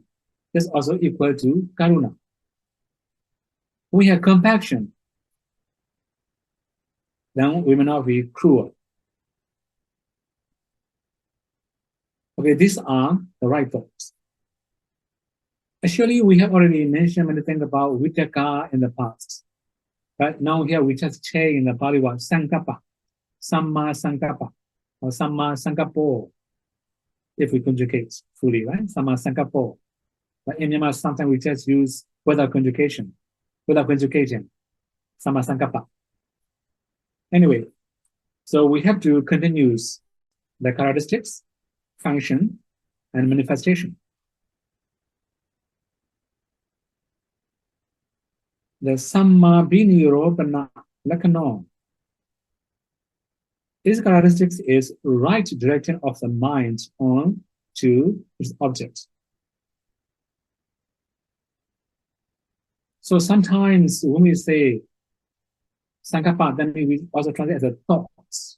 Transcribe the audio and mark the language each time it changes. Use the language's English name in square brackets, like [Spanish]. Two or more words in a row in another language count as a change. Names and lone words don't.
[English] This also equal to karuna. When we have compassion, then we may not be cruel. Okay, these are the right thoughts. Actually, we have already mentioned many things about vitaka in the past. But now here we just change in the Pali word [Pali] sankappa, samma sankappa, [English] or [Pali] samma sankappo, [English] if we conjugate fully, right? [Pali] Samma sankappo. [English] But in Myanmar, sometimes we just use without conjugation, [Pali] samma sankappa. [English] Anyway, so we have to continue the characteristics, function, and manifestation. The [Pali] samma binirodhana lakkhana. [English] This characteristics is right direction of the mind on to its object. So sometimes when we say sankappa, then we also translate as a thoughts.